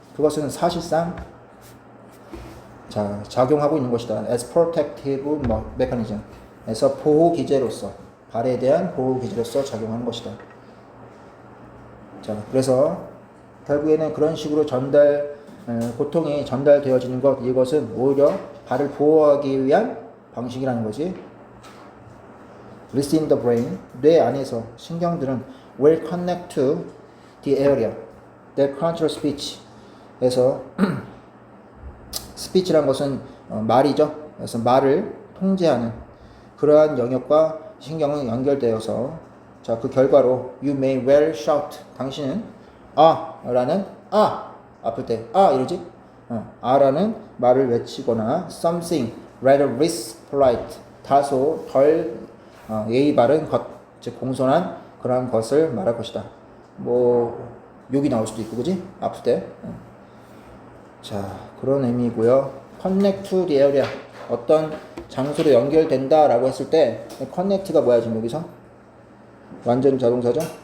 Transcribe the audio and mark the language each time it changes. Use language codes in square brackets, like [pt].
[ko] 그것은 사실상 자, 작용하고 있는 것이다. [en] as protective mechanism. [ko] 에서 보호 기제로서, 발에 대한 보호 기제로서 작용하는 것이다. 자, 그래서 결국에는 그런 식으로 고통이 전달되어지는 것, 이것은 오히려 발을 보호하기 위한 방식이라는 거지. [en] within the brain, [ko] 뇌 안에서 신경들은 [en] will connect to the area that controls speech. [ko] 그래서 speech란 것은 말이죠. 그래서 말을 통제하는 그러한 영역과 신경은 연결되어서 자, 그 결과로 [en] you may well shout. [ko] 당신은 라는 아플 때 이러지? 라는 말을 외치거나 [en] something rather less polite. [ko] 다소 덜 예의 바른 것, 즉 공손한 그러한 것을 말할 것이다. 뭐 욕이 나올 수도 있고, 그지? 아플 때. 자, 그런 의미고요. [en] connect to the area. [ko] 어떤 장소로 연결된다 라고 했을 때 connect가 뭐야 지금 여기서? 완전 자동사죠?